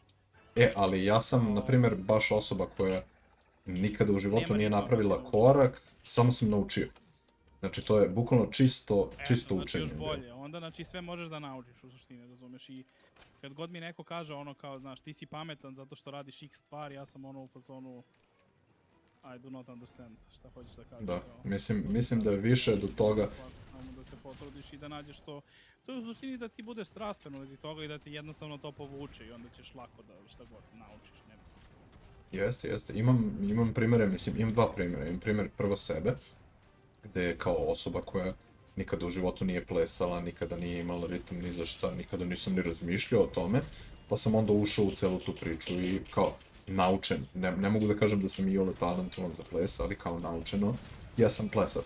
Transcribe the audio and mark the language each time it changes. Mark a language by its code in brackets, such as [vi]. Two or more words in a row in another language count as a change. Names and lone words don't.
[sr] Ali ja sam, na primjer, baš osoba koja nikada u životu nije napravila korak, samo sam naučio. Znači, to je bukvalno čisto učenje. Znači još bolje, onda znači sve možeš da naučiš u suštini, razumeš, i kad god mi neko kaže kao, znaš, ti si pametan zato što radiš x stvari, ja sam u fazonu [en] I do not understand, [sr] šta hoćeš da kažeš. Da, mislim da je više do toga. Samo da se potrudiš i da nađeš to. To je u suštini da ti budeš strastven u vezi toga i da ti jednostavno to povuče i onda ćeš lako da šta god naučiš. Jeste. Imam primjere, imam dva primjera. Imam primjer prvo sebe, gde kao osoba koja nikada u životu nije plesala, nikada nije imala ritam ni za šta, nikada nisam ni razmišljao o tome, pa sam onda ušao u celu tu priču i kao, naučen, ne mogu da kažem da sam iole talentovan za ples, ali kao naučeno, ja sam plesač.